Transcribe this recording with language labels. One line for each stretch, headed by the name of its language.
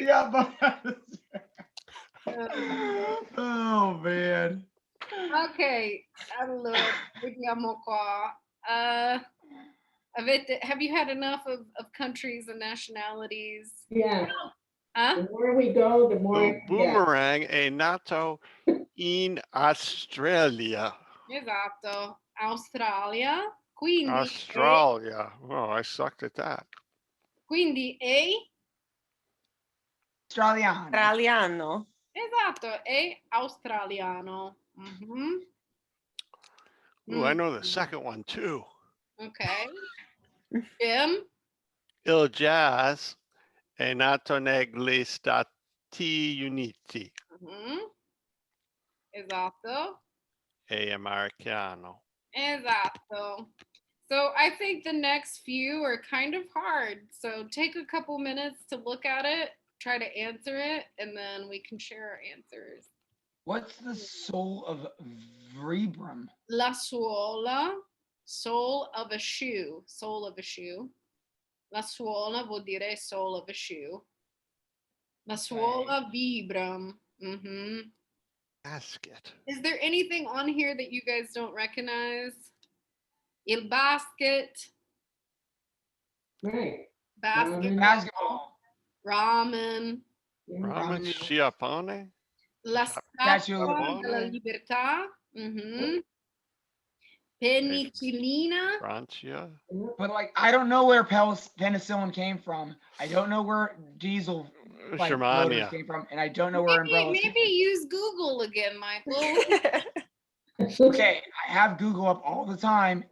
English: Yeah, oh man.
Italian: Okay. Allora, vediamo qua.
English: Have you had enough of countries and nationalities? Yeah. Huh? The more we go, the more.
Italian: Boomerang è nato in Australia. Esatto. Australia. Quindi
English: Australia. Oh, I sucked at that.
Italian: Quindi è Australiano. esatto, è australiano. Mhm.
English: Ooh, I know the second one too. Okay. Jim?
Italian: Il jazz è nato negli Stati Uniti. Mhm. Esatto. È americano. Esatto.
English: So I think the next few are kind of hard. So take a couple minutes to look at it, try to answer it, and then we can share our answers. What's the soul of Vibram?
Italian: La suola,
English: sole of a shoe. Sole of a shoe.
Italian: La suola vuol dire
English: sole of a shoe.
Italian: La suola vibra. Mm-hmm. Basket.
English: Is there anything on here that you guys don't recognize?
Italian: Il basket.
English: Right. Basketball.
Italian: Ramen. Ramen sciapone. La Statua della Libertà. Mm-hmm. Penicillina. Francia.
English: But like, I don't know where penicillin came from. I don't know where diesel motors came from, and I don't know where umbrellas came Maybe use Google again, Michael. Okay, I have Google up all the time.